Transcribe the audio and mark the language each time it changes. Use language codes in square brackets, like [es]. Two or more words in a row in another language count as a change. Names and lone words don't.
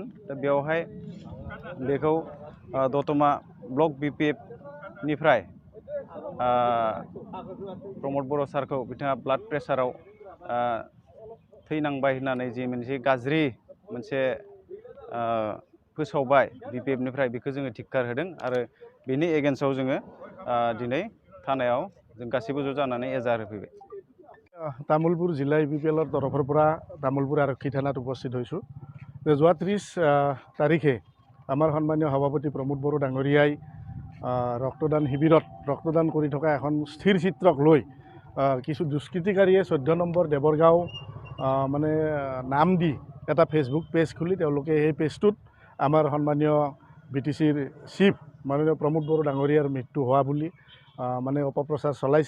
[brx] दा बेवहाय बेखौ दतमा ब्लक BPF निफ्राय प्रमद बर' सारखौ बिथाङा [en] blood pressure [brx] थैनांबाय होननानै जि मोनसे गाज्रि मोनसे फोसावबाय BPF निफ्राय, बेखौ जोङो धिक्कार होदों आरो बेनि एगेन्स्टआव जोङो दिनै थानायाव जों गासैबो ज' जानानै एजार होफैबाय। [as] तामुलपुर जिल्ला UPPLৰ তৰফৰ পৰা তামুলপুৰ আৰক্ষী থানাত উপস্থিত হৈছোঁ। যোৱা 30 তাৰিখে আমাৰ সন্মানীয় সভাপতি প্ৰমোদ বড়ো ডাঙৰীয়াই ৰক্তদান শিবিৰত ৰক্তদান কৰি থকা এখন স্থিৰ চিত্ৰক লৈ কিছু দুষ্কৃতিকাৰীয়ে 14 নম্বৰ দেৱৰগাঁও মানে নাম দি এটা [en] Facebook page [as] খুলি তেওঁলোকে সেই পেজটোত আমাৰ সন্মানীয় BTCৰ চিফ মাননীয় প্ৰমোদ বড়ো ডাঙৰীয়াৰ মৃত্যু হোৱা বুলি মানে অপপ্ৰচাৰ চলাইছে।